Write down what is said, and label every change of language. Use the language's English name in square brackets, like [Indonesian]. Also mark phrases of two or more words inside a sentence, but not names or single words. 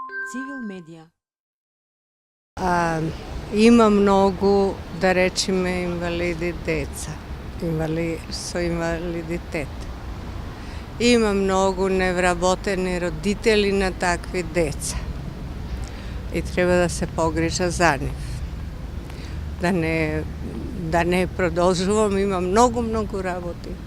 [Serbian] Civil Media. Ima mnogo, da rečemo, invalidi deca, [Macedonian] со инвалидитет. Има много невработени родители на такви деца и треба да се погрижа за нив. Да не продолжувам, има многу работи.